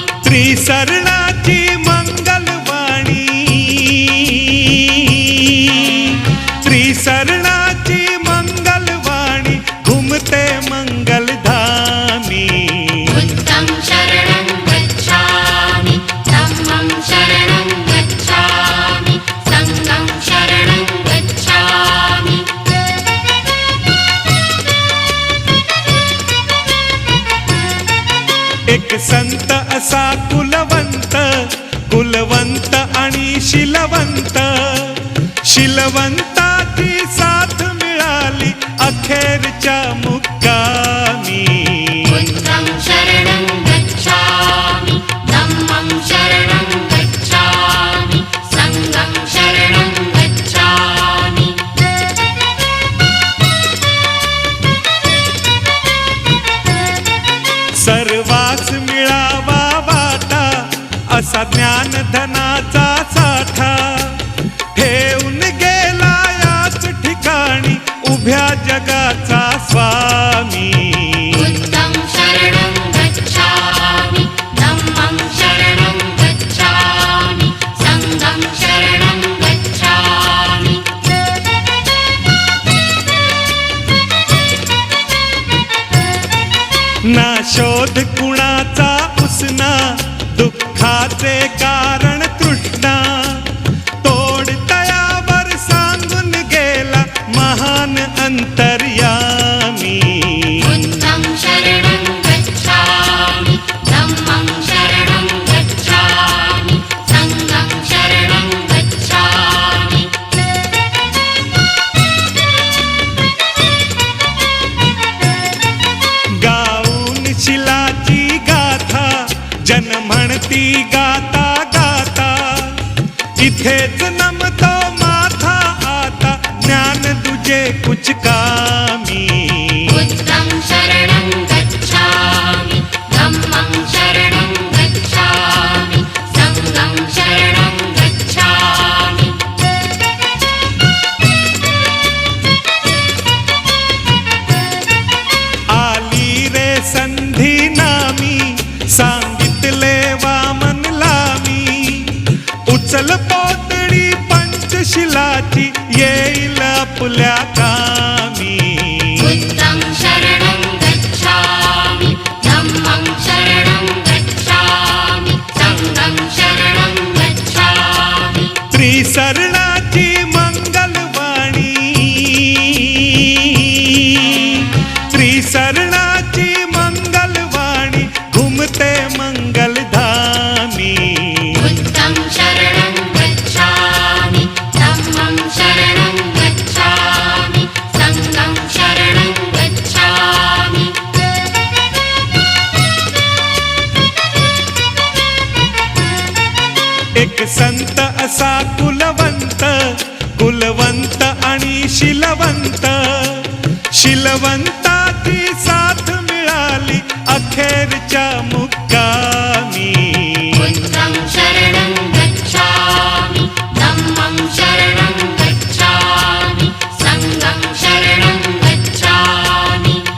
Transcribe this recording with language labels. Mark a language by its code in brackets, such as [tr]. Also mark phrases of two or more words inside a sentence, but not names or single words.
[mr] त्रिशरणाची मंगलवाणी, त्रिशरणाची मंगलवाणी घुमते मंगलधामी। [pi] बुद्धं शरणं गच्छामि धम्मं शरणं गच्छामि संघं शरणं गच्छामि। [mr] एक संत असा कुलवंत, कुलवंत आणि शीलवंत, शीलवंताची साथ मिळाली अखेरच्या मुक्कामी। [pi] बुद्धं शरणं गच्छामि धम्मं शरणं गच्छामि संघं शरणं गच्छामि। [mr] सर्वास मिळावा वाटा असा ज्ञानधनाचा साठा, ठेवून गेला याच ठिकाणी उभ्या जगाचा स्वामी। [pi] बुद्धं शरणं गच्छामि धम्मं शरणं गच्छामि संघं शरणं गच्छामि। [mr] ना शोध कुणाचा उसना, दुःखाचे कारण तृष्णा, तोड तयावर सांगून गेला महान अंतर्यामी। [pi] बुद्धं शरणं गच्छामि धम्मं शरणं गच्छामि संघं शरणं गच्छामि। [mr] गाऊन शिलाची गाथा जन म्हणती गाता गाता, इथेच नमतो माथा आता ज्ञान तुझे कुछ कामी। [pi] बुद्धं शरणं गच्छामि धम्मं शरणं गच्छामि संघं शरणं गच्छामि। [mr] आली रे संधी नामी, सांगितले वामनला मी, उचल पोतडी पंचशिलाची येईल आपल्या कामी। [pi] बुद्धं शरणं गच्छामि धम्मं शरणं गच्छामि संघं शरणं गच्छामि। [mr] त्रिशरणाची मंगलवाणी, त्रिशरणाची मंगलवाणी घुमते मंगलधामी। [pi] बुद्धं शरणं गच्छामि धम्मं शरणं गच्छामि संघं शरणं गच्छामि। [mr] एक संत असा कुलवंत, कुलवंत आणि शीलवंत, शीलवंताची साथ मिळाली अखेरच्या मुक्कामी। [pi] बुद्धं शरणं गच्छामि धम्मं शरणं गच्छामि संघं शरणं गच्छामि।